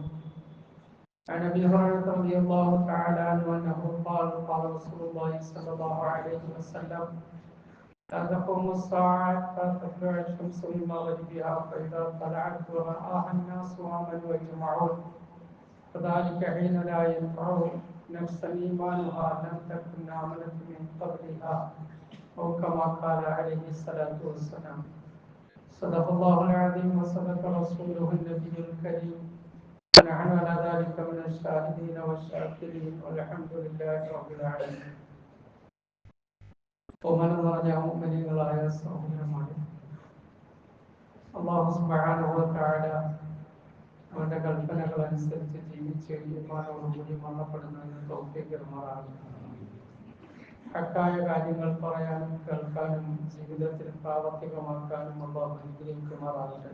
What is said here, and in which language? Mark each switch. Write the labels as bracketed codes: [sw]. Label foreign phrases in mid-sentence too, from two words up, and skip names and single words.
[ar] عن أبي هريرة رضي الله تعالى عنه أنه قال قال رسول الله صلى الله عليه وسلم: لا تقوم الساعة حتى تطلع الشمس من مغربها فإذا طلعت ورآها الناس آمنوا ويجمعون فذلك حين لا ينفع نفسا إيمانها لم تكن آمنت من قبلها أو كما قال عليه الصلاة والسلام. صدق الله العظيم وصدق رسوله النبي الكريم ونحن على ذلك من الشاهدين والشاكرين والحمد لله رب العالمين. [ml] ബഹുമാനം നിറഞ്ഞ മുഅ്മിനീങ്ങളായ സഹോദരന്മാരെ, [ar] الله سبحانه وتعالى [ml] അവന്റെ കൽപ്പനകൾ അനുസരിച്ച് ജീവിച്ച് ഈമാനോടുകൂടി മരണപ്പെടുന്നതിന് തൗഫീഖ് തരുമാറാകട്ടെ. ഹക്കായ കാര്യങ്ങൾ പറയാനും കേൾക്കാനും ജീവിതത്തിൽ പ്രാവർത്തികമാക്കാനും അല്ലാഹു അനുഗ്രഹിക്കുമാറാകട്ടെ.